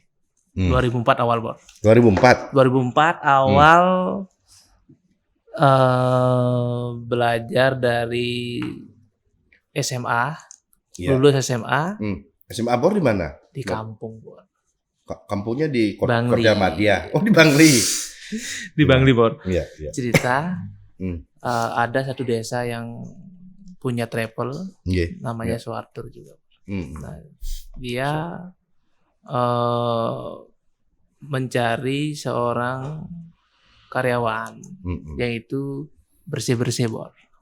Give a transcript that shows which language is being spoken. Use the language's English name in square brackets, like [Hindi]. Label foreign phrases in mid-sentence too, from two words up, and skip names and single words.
[Indonesian] 2004 awal Bro. 2004 awal belajar dari SMA. Lulus SMA. SMA Bor di mana? Di kampung Bor. Kampungnya di Bangli. Korda Madya. Oh di Bangli. Di Bangli Bor. Iya. Cerita ada satu desa yang punya travel, namanya Suwartur juga. Nah, dia mencari seorang karyawan, yaitu bersih-bersih Bor.